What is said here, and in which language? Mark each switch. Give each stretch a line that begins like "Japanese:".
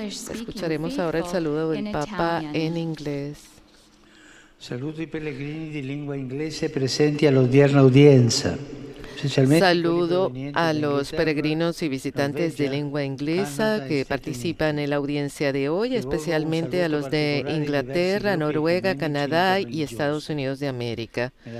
Spanish: Escucharemos ahora el saludo del Papa en inglés.
Italian: Saluto i pellegrini di lingua inglese presenti all'odierna udienza.
Spanish: Saludo a los peregrinos y visitantes de lengua inglesa que participan en la audiencia de hoy, especialmente a los de Inglaterra, Noruega, Canadá y Estados Unidos de América.